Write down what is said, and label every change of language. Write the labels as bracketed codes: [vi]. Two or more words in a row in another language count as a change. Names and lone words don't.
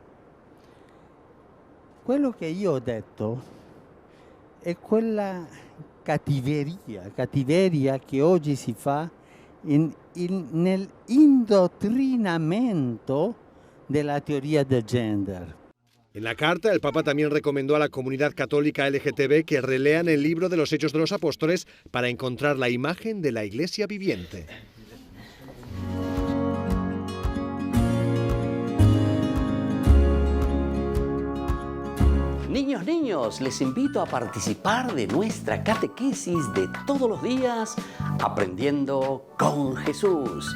[it] Quello che io ho detto è quella cattiveria che oggi si fa nell'indottrinamento della teoria del gender. [es] En la carta, el Papa también recomendó a la comunidad católica LGTB que relean el libro de los Hechos de los Apóstoles para encontrar la imagen de la Iglesia viviente. Niños, les invito a participar de nuestra catequesis de todos los días, Aprendiendo con Jesús.